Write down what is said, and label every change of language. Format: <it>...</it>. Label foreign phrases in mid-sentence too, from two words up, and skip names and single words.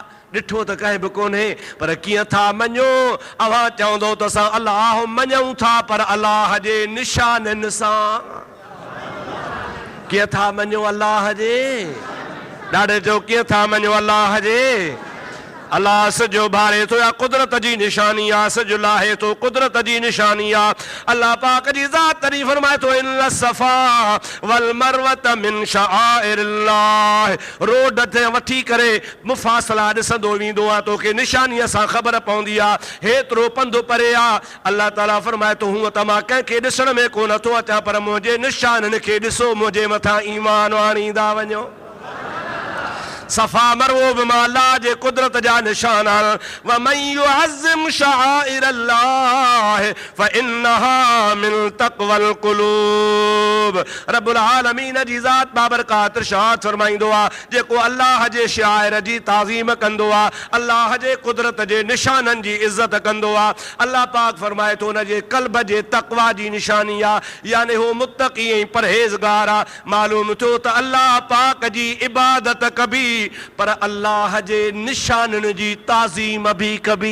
<sd>ॾिठो त कंहिं बि कोन्हे, पर कीअं था मञो? अवां चवंदो त असां अल्लाह मञूं था, पर अल्लाह जे निशाननि सां। कीअं था मञो अल्लाह जे? ॾाढे जो कीअं था मञो अल्लाह जे? अल्लाह सजो भारे तो या कुदरत जी निशानी आ, सजो लाहे तो कुदरत जी निशानी आ। अल्लाह पाक जी ज़ात तरी फरमाए तो</sd> <ar>إن الصفا والمروة من شعائر الله,</ar> <sd>रोड ते वठी करे मुफासला ॾिसंदो वेंदो आहे, तोखे निशानीअ सां ख़बर पवंदी आहे हेतिरो पंधु परे आहे। अल्लाह ताला फरमाए तो हूअं त मां कंहिंखे ॾिसण में कोन थो अचां, पर मुंहिंजे निशाननि खे ॾिसो, मुंहिंजे मथां ईमान आणींदा वञो। सफ़ा मरवो बि मां अल्लाह जे कुदरत जा निशान।</sd> <ar>ومن يعظم شعائر الله فإنها من تقوى القلوب. رب العالمين</ar> <sd>जी ज़ात बाबरकात इरशाद फरमाईंदो आहे, जेको अल्लाह जे शाइर जी ताज़ीम कंदो आहे, अल्लाह जे कुदरत जे निशाननि जी इज़त कंदो आहे, अल्लाह पाक फरमाए थो उन जे क़ल्ब जे तक़वा जी निशानी आहे, यानी हू मुत्तक़ी ऐं परहेज़गार आहे। मालूम थियो त अल्लाह पाक जी इबादत कबी, पर अल्लाह जे निशाननि जी ताज़ीम भी कबी।</sd>